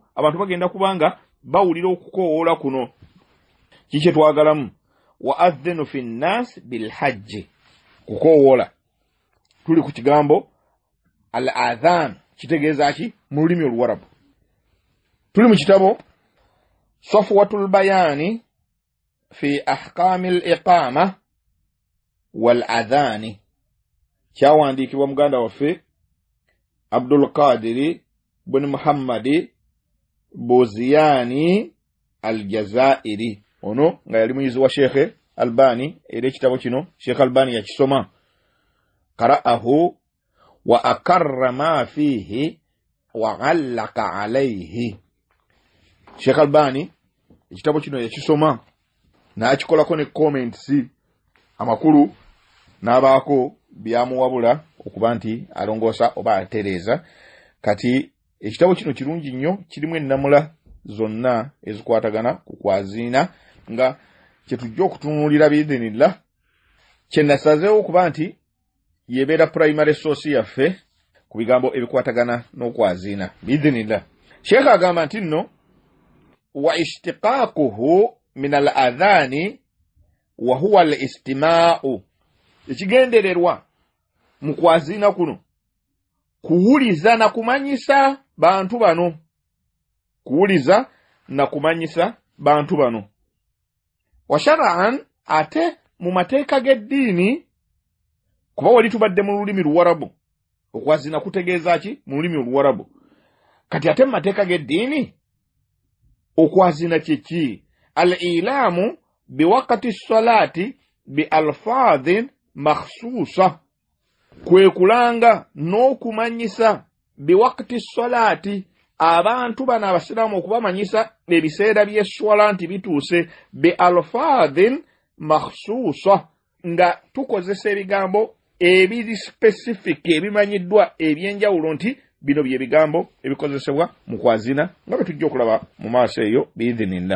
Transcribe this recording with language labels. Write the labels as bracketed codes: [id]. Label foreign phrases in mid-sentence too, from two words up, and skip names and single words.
[lg] Abantu bagenda kubanga bawulira okukoowola kuno. Kiki twagalamu? [ar] وأذن في الناس بالحج, kukoowola. [lg] Tuli ku kigambo al adhan, kitegeeza ki mu lulimi Oluwarabu. Tuli mu kitabo Safwatul Bayani fi ahkamil iqama wal adhani, kyawandiikibwa muganda waffe Abdul Qadiri bin Muhammadi Boziyani al-Jazairi. Ono nga yali muyizi wa Sheikh Albani, era ekitabo kino Sheikh Albani yakisoma. [ar] قرأه وأقر ما فيه وعلق عليه. [lg] Sheikh Albani ekitabo kino yakisoma n'akikolako ne comments amakulu n'abaako byamuwabula okuba nti alongoosa oba atereeza. Kati ekitabo kino kirungi nnyo, kirimu ennamula zonna ezikwatagana ku kwaziina nga kyetujja okutunuulira biidhinillah. Kyenasazeewo okuba nti yebeera primary source yaffe ku bigambo ebikwatagana n'okwaziina biidhinillah. Sheikh agamba nti nno [ar] واشتقاقه من الأذان وهو الاستماع, [lg] ekigendererwa mu kwaziina kuno kuwuliza na kumanyisa bantu bano. Kuwuliza na kumanyisa bantu bano. [ar] وشرعا, [lg] ate mu mateeka g'eddiini, kuba wali tubadde mu lulimi Luwarabu, okwaziina kutegeeza ki mu lulimi Oluwarabu. Kati ate mu mateeka g'eddiini okwaziina kiki? [ar] الإعلام بوقت الصلاة بألفاظ مخصوصة, [lg] kwe kulanga n'okumanyisa [ar] بوقت الصلاة [lg] abantu bano abasiraamu okubamanyisa ebiseera by'esswala nti bituuse [ar] بألفاظ مخصوصة, [lg] nga tukozesa ebigambo ebiri specific ebimanyiddwa ebyenjawulo nti bino bye bigambo ebikozesebwa mu kwaziina, nga bwe tujja okulaba mu maaso eyo biidhinillah.